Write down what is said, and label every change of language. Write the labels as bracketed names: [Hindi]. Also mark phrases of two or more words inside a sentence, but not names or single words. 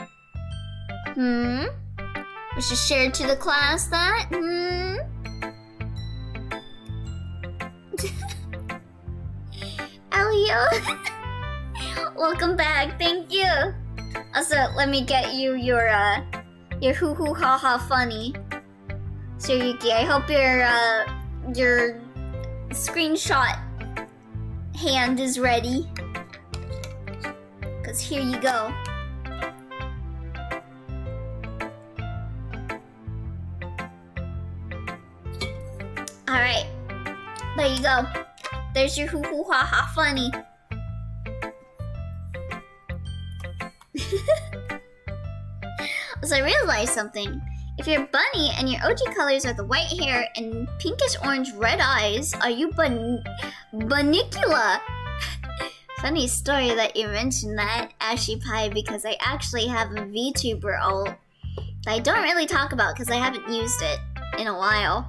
[English] We should share to the class that? Elio? Welcome back, thank you! Also, let me get you your hoo hoo ha ha funny. Suryuki, I hope your screenshot hand is ready. Cause here you go. Alright. There you go. There's your hoo hoo ha ha funny. So I realized something. If you're bunny and your OG colors are the white hair and pinkish orange red eyes, are you Bunnicula? Funny story that you mentioned that, Ashy Pie, because I actually have a VTuber alt that I don't really talk about because I haven't used it in a while.